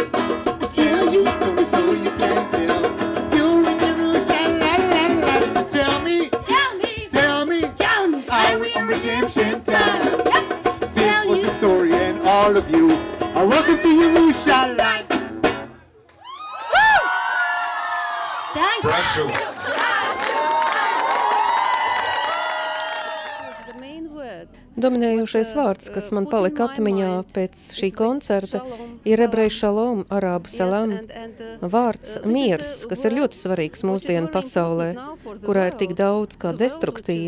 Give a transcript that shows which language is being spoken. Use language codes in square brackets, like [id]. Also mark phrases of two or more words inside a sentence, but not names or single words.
[en] I tell you stories so you can tell. You're in Jerusalem, so tell me, Tell me. tell me, Tell me, are we on redemption time? Yep. This Tell was you. the story, and all of you are welcome to Jerusalem. Thank you. [lv] Dominējošais vārds, kas man palika atmiņā pēc šī koncerta, ir ebreju šalom, arābu salam, vārds miers, kas ir ļoti svarīgs mūsdienu pasaulē, kurā ir tik daudz kā destruktīva.